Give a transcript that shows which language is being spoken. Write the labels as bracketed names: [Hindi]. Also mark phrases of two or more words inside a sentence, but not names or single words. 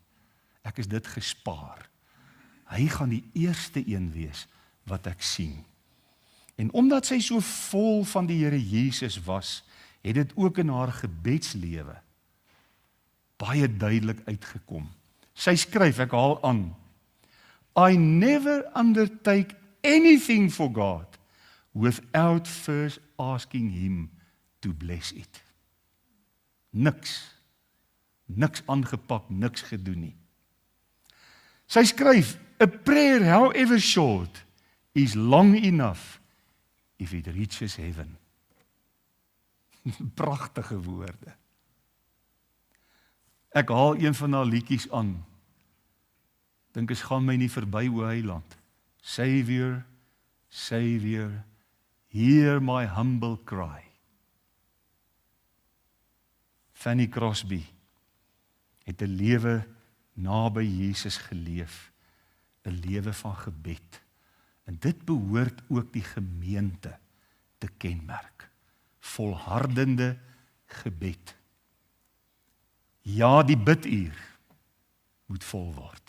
[Afrikaans] Ek is dit gespaar. Hy gaan die eerste een wees wat ek sien. En omdat sy so vol van die Here Jesus was, het dit ook in haar gebedslewe baie duidelik uitgekom. Sy skryf, ek haal aan, [English] I never undertake anything for God without first asking him to bless it. [Afrikaans] Niks aangepak, niks gedoen nie. Sy skryf, [English] a prayer, however short, is long enough if it reaches heaven. [Afrikaans] Pragtige woorde. Ek haal een van haar liedjies aan. Dink eens gaan my nie verby o Heiland. [English] Savior, Savior, hear my humble cry. [Afrikaans] Fanny Crosby het 'n lewe naby Jesus geleef, 'n lewe van gebed. En dit behoort ook die gemeente te kenmerk. Volhardende gebed. Ja, die biduur moet vol word.